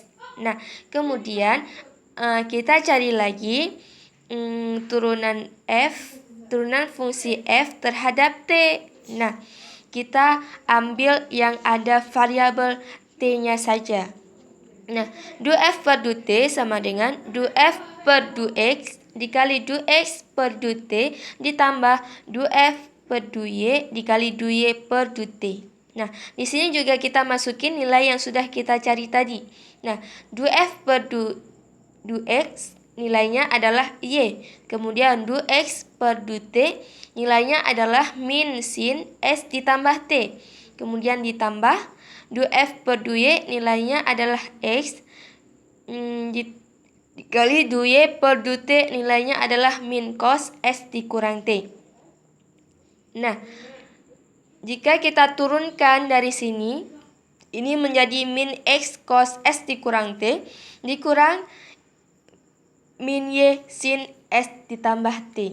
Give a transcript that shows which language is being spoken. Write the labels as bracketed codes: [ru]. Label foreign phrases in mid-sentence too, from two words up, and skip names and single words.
[id] Nah, kemudian kita cari lagi turunan fungsi F terhadap T. Nah, kita ambil yang ada variabel T-nya saja. Nah, du/f per du/t sama dengan du/f per du/x dikali du/x per du/t ditambah du/f per du/y dikali du/y per du/t. Nah, di sini juga kita masukin nilai yang sudah kita cari tadi. Nah, du/f per du/x nilainya adalah y. Kemudian du/x per du/t nilainya adalah min sin s ditambah t. Kemudian ditambah du/f per du/y nilainya adalah x dikali du/y per du/t nilainya adalah min cos s dikurang t. Nah, jika kita turunkan dari sini, ini menjadi min x cos s dikurang t dikurang min y sin s ditambah t.